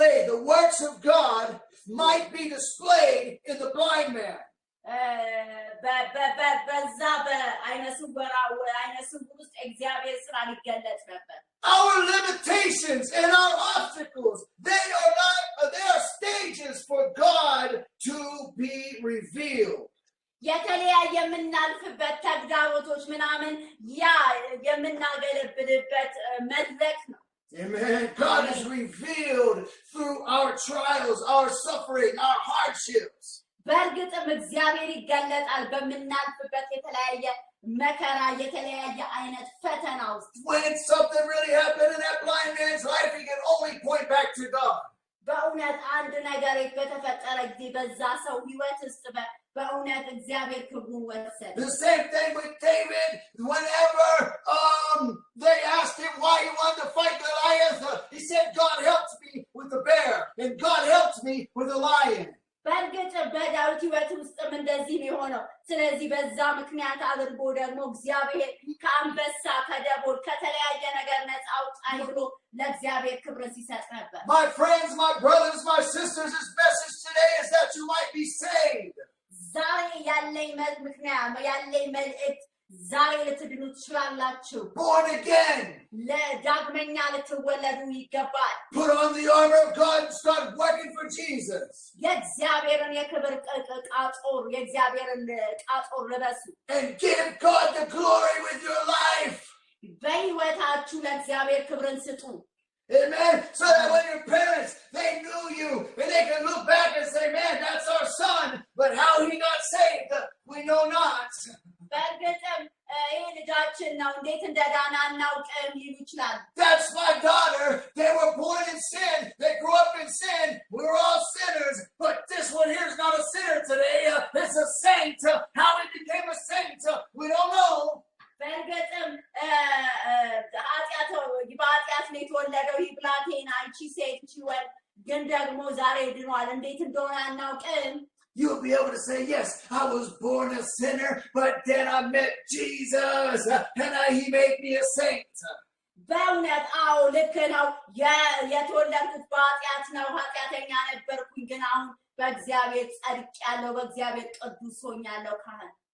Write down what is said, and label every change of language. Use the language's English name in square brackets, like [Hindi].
[English] The works of God might be displayed in the blind man. [Amharic] በዛ በአይነ ስውር ውስጥ እግዚአብሔር ስራ ሊገለጥ ነበር። [English] Our limitations and our obstacles, they are stages for God to be revealed. [Amharic] የተለያየ የምናልፍበት ተግዳሮቶች ምናምን ያ የምናገለብልበት መድረክ ነው። [English] Amen. God is revealed through our trials, our suffering, our hardships. [Amharic] በእርግጥም እግዚአብሔር ይገለጣል በምናልፍበት የተለያየ መከራ የተለያየ አይነት ፈተና ውስጥ። [English] When something really happened in that blind man's life, he can only point back to God. [Amharic] በእውነት አንድ ነገር በተፈጠረ ጊዜ በዛ ሰው ህይወት ውስጥ በእውነት እግዚአብሔር ክብሩን ወሰደ። [English] The same thing with David. Whenever they asked him why he wanted to fight Goliath, he said, God helped me with the bear, and God helped me with the lion. [Amharic] በእርግጥ በዳዊት ህይወት ውስጥም እንደዚህ ነው የሆነው። ስለዚህ በዛ ምክንያት አድርጎ ደግሞ እግዚአብሔር ከአንበሳ ከደቦል ከተለያየ ነገር ነፃ አውጣኝ ብሎ ለእግዚአብሔር ክብር ሲሰጥ ነበር። [English] My friends, my brothers, my sisters, this message today is that you might be saved. [Amharic] ዛሬ ያለኝ መልእክት ዛሬ ልትድኑ ትችላላችሁ። [English] Born again. [Amharic] ለዳግመኛ ልትወለዱ ይገባል። [English] Put on the armor of God and start working for Jesus. [Amharic] የእግዚአብሔርን የክብር ቃጦር የእግዚአብሔርን ቃጦር ልበሱ። [English] And give God the glory with your life. [Amharic] በህይወታችሁ ለእግዚአብሔር ክብርን ስጡ። [English] Amen. So that when your parents, they knew you, and they can look back and say, man, that's our son, but how he got saved, we know not. [Amharic] በእርግጥም ይህ ልጃችን ነው እንዴት እንደዳነ አናውቅም ይሉ ይችላል። [English] That's my daughter. They were born in sin. They grew up in sin. We're all sinners. But this one here is not a sinner today. It's a saint. How he became a saint, we don't know. [Amharic] በእርግጥም በኃጢአት ነው የተወለደው ይህ ብላቴና አንቺ ሴት ወንድ ግን ደግሞ ዛሬ ድኗል እንዴት እንደሆነ አናውቅም። [English] You'll be able to say, yes, I was born a sinner, but then I met Jesus, and he made me a saint. [Amharic] በእውነት አዎ ልክ ነው። የተወለድኩት በኃጢአት ነው። ኃጢአተኛ ነበርኩኝ፣ ግን አሁን በእግዚአብሔር ጸድቄያለሁ፣ በእግዚአብሔር ቅዱስ ሆኛለሁ። ካህን